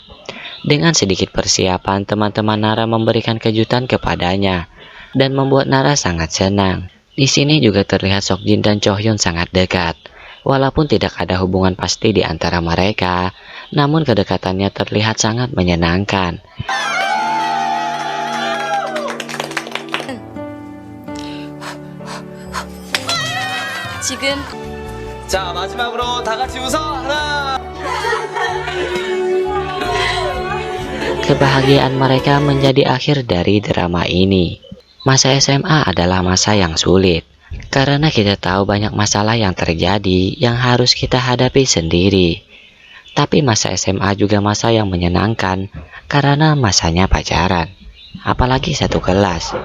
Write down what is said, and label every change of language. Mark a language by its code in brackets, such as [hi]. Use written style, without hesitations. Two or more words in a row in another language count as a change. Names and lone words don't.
[id] Dengan sedikit persiapan, teman-teman Nara memberikan kejutan kepadanya dan membuat Nara sangat senang. Di sini juga terlihat Seokjin dan Chohyun sangat dekat. Walaupun tidak ada hubungan pasti di antara mereka, namun kedekatannya terlihat sangat menyenangkan. [ko] 지금 자, 마지막으로 다 같이 웃어. 하나. [id] kebahagiaan mereka menjadi akhir dari drama ini. Masa SMA adalah masa yang sulit, karena kita tahu banyak masalah yang terjadi yang harus kita hadapi sendiri. Tapi masa SMA juga masa yang menyenangkan, karena masanya pacaran, apalagi satu kelas.